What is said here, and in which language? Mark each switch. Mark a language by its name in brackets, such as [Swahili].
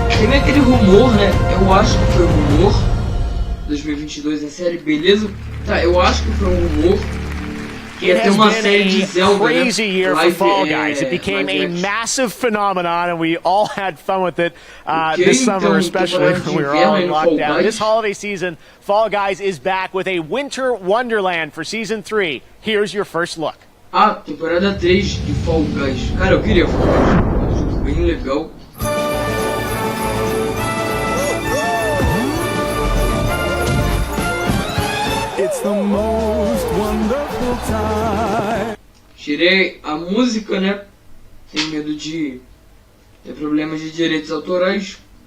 [Portuguese] Tem aquele rumor, né? Eu acho que foi rumor. 2022 em série, beleza? Tá, eu acho que foi um rumor. Que ia ter uma série de Zelda, né? [English] Crazy year for Fall Guys. It became a massive phenomenon, and we all had fun with it this summer, especially when we were all in lockdown. This holiday season, Fall Guys is back with a winter wonderland for season 3. Here's your first look. [Portuguese] Ah, temporada 3 de Fall Guys. Cara, eu queria Fall Guys. Um jogo bem legal. [English] It's the most wonderful time. [Portuguese] Tirei a música, né? Tenho medo de ter problemas de direitos autorais.